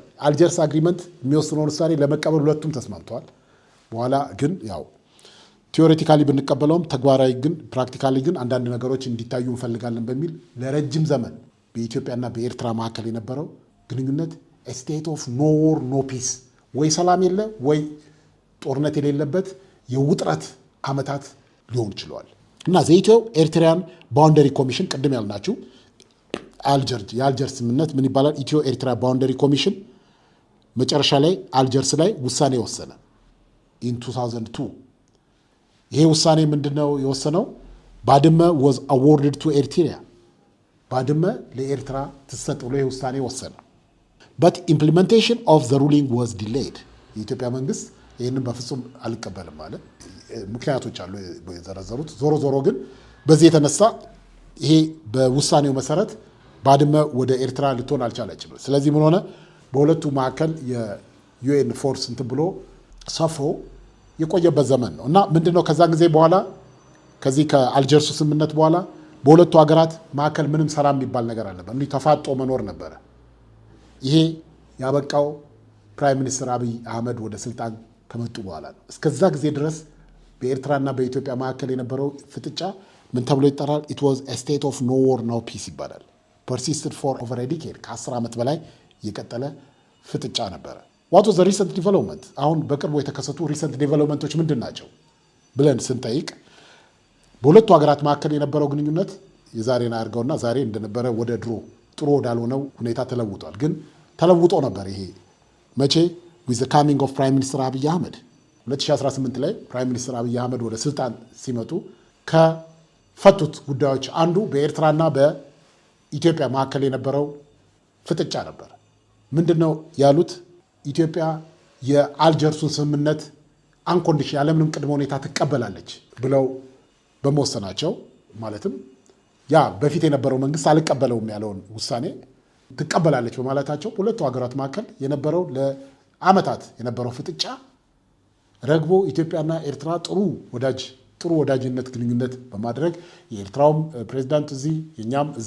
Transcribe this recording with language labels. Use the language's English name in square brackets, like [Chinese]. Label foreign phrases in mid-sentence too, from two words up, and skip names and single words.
[Amharic] አልጀርስ አግሪመንት የሚወስነውን ውሳኔ ለመቀበል ሁለቱም ተስማምተዋል። በኋላ ግን ያው ቲዎሬቲካሊ ብንቀበለውም ተግባራዊ ግን ፕራክቲካሊ ግን አንዳንድ ነገሮች እንዲታዩ እንፈልጋለን በሚል ለረጅም ዘመን በኢትዮጵያና በኤርትራ መካከል የነበረው ግንኙነት [English] state of no war no peace፣ [Amharic] ወይ ሰላም የለ ወይ ጦርነት የሌለበት የውጥረት ዓመታት ሊሆን ችለዋል እና ዘኢትዮ ኤርትራን ባውንደሪ ኮሚሽን ቅድም ያልናችሁ የአልጀርስ ስምምነት ምን ይባላል? ኢትዮ ኤርትራ ባውንደሪ ኮሚሽን መጨረሻ ላይ አልጀርስ ላይ ውሳኔ ወሰነ ኢን 2002። ይሄ ውሳኔ ምንድነው የወሰነው? ባድመ [English] was awarded to [Amharic] ኤርትራ፣ ባድመ ለኤርትራ ትሰጥ ብሎ ይሄ ውሳኔ ወሰነ። [English] but implementation of the ruling was delayed። [Amharic] የኢትዮጵያ መንግስት ይህንን በፍጹም አልቀበልም ማለት ምክንያቶች አሉ የዘረዘሩት። ዞሮ ዞሮ ግን በዚህ የተነሳ ይሄ በውሳኔው መሰረት ባድመ ወደ ኤርትራ ልትሆን አልቻለችም። ስለዚህ ምን ሆነ? በሁለቱ መካከል የዩኤን ፎርስ እንትን ብሎ ሰፍሮ የቆየበት ዘመን ነው እና ምንድነው ከዛ ጊዜ በኋላ ከዚህ ከአልጀርሱ ስምምነት በኋላ በሁለቱ ሀገራት መካከል ምንም ሰላም የሚባል ነገር አልነበር። እንዲህ ተፋጦ መኖር ነበረ። ይሄ ያበቃው ፕራይም ሚኒስትር አብይ አህመድ ወደ ስልጣን ከመጡ በኋላ ነው። እስከዛ ጊዜ ድረስ በኤርትራና በኢትዮጵያ መካከል የነበረው ፍጥጫ ምን ተብሎ ይጠራል? [English] it was a state of no war no peace ይባላል። persisted for over a decade፣ [Amharic] ከ10 ዓመት በላይ የቀጠለ ፍጥጫ ነበረ። [English] what was the recent development? [Amharic] አሁን በቅርቡ የተከሰቱ [English] recent developments [Amharic] ምንድን ናቸው ብለን ስንጠይቅ በሁለቱ ሀገራት መካከል የነበረው ግንኙነት የዛሬን አድርገውና ዛሬ እንደነበረ ወደ ድሮ ጥሩ ወዳልሆነው ሁኔታ ተለውጧል። ግን ተለውጦ ነበር። ይሄ መቼ? [English] with the coming of prime minister [Amharic] አብይ አህመድ 2018 ላይ ፕራይም ሚኒስትር አብይ አህመድ ወደ ስልጣን ሲመጡ ከፈቱት ጉዳዮች አንዱ በኤርትራና በኢትዮጵያ መካከል የነበረው ፍጥጫ ነበር። ምንድነው ያሉት? ኢትዮጵያ የአልጀርሱን ስምምነት አንኮንዲሽን ያለምንም ቅድመ ሁኔታ ትቀበላለች ብለው በመወሰናቸው ማለትም ያ በፊት የነበረው መንግስት አልቀበለውም ያለውን ውሳኔ ትቀበላለች በማለታቸው ሁለቱ ሀገራት መካከል የነበረው ለዓመታት የነበረው ፍጥጫ ረግቦ ኢትዮጵያና ኤርትራ ጥሩ ወዳጅነት ግንኙነት በማድረግ የኤርትራውም ፕሬዚዳንት እዚህ የኛም እዛ